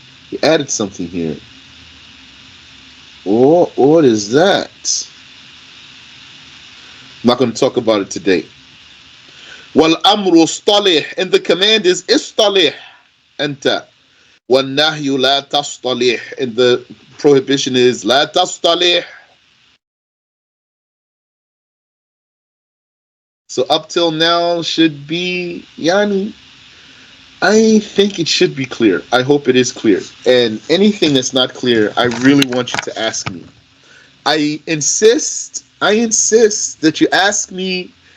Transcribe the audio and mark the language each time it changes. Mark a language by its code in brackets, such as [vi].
[en] He added something here. What is that? I'm not going to talk about it today. وَالْأَمْرُ اصْطَلِحْ, and the command is istalih, anta. [ar] وَالنَّهْيُ لَا تَصْطَلِحْ, and the prohibition is لَا تَصْطَلِحْ. [en] So up till now should be, I think it should be clear. I hope it is clear. And anything that's not clear, I really want you to ask me. I insist that you ask me